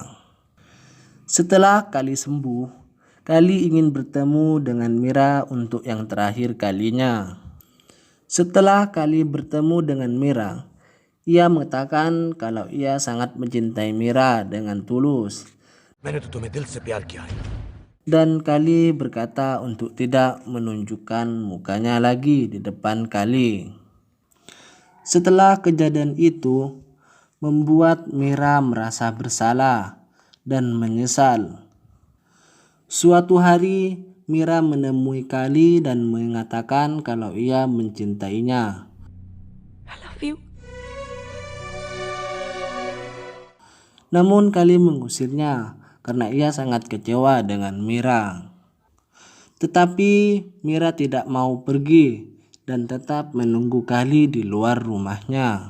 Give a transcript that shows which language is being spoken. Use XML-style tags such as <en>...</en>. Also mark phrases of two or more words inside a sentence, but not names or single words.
<id>Setelah Kali sembuh, Kali ingin bertemu dengan Mira untuk yang terakhir kalinya. Setelah Kali bertemu dengan Mira, ia mengatakan kalau ia sangat mencintai Mira dengan tulus.</id> <hi>मैंने तो तुम्हें दिल से प्यार किया है.</hi> <id>Dan Kali berkata untuk tidak menunjukkan mukanya lagi di depan Kali. Setelah kejadian itu, membuat Mira merasa bersalah dan menyesal. Suatu hari, Mira menemui Kali dan mengatakan kalau ia mencintainya.</id> <en>I love you.</en> <id>Namun Kali mengusirnya karena ia sangat kecewa dengan Mira. Tetapi Mira tidak mau pergi dan tetap menunggu Kali di luar rumahnya.</id>